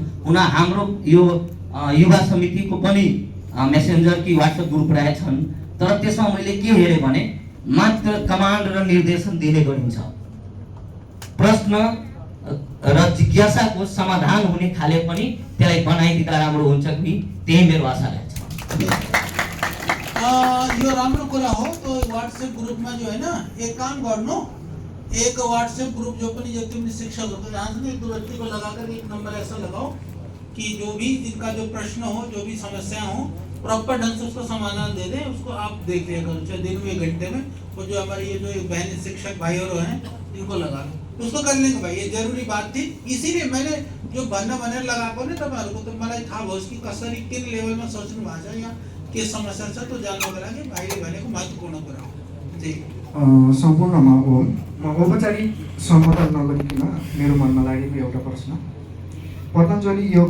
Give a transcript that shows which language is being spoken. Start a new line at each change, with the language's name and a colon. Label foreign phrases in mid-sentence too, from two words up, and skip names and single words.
Nepali: हुन हाम्रो यो युवा समितिको पनि मेसेन्जर कि व्हाट्सएप ग्रुप रहेछन्, तर त्यसमा मैले के हेरेँ भने मात्र कमान्ड र निर्देशन दिने गरिन्छ। प्रश्न र जिज्ञासाको समाधान हुने खाले पनि त्यसलाई बनाइदिँदा राम्रो हुन्छ कि त्यही मेरो आशा रहेछ। यो राम्रो कुरा हो।
Hindi: तो व्हाट्सएप ग्रुप में जो है ना,
Nepali: एक काम गर्नु,
Hindi: एक व्हाट्सएप ग्रुप
Nepali: जो पनि जो तिमीले शिक्षक हो
Hindi: जहाँ से एक दो व्यक्ति को लगाकर एक नंबर ऐसा लगाओ कि जो भी जिनका जो प्रश्न हो, जो भी समस्या हो, प्रॉपर ढंग से उसको समाधान दे दें। उसको आप देख लिया करो, चाहे दिन में, एक घंटे में। और जो हमारे ये जो बहन शिक्षक भाई और हैं, इनको लगा लो, उसको कर लेंगे भाई। ये जरूरी बात थी, इसीलिए मैंने जो
Nepali: बने लगाएको नि तपाईँहरूको त मलाई थाहा भयो कि कसरी किन लेभलमा सोच्नु भएको छ या के समस्या छ, त्यो जान्नको लागि भाइले भनेको महत्त्वपूर्ण कुरा हो। सम्पूर्णमा औपचारिक सम्बोधन नगरिकन मेरो मनमा लागेको एउटा प्रश्न, पतञ्जलि योग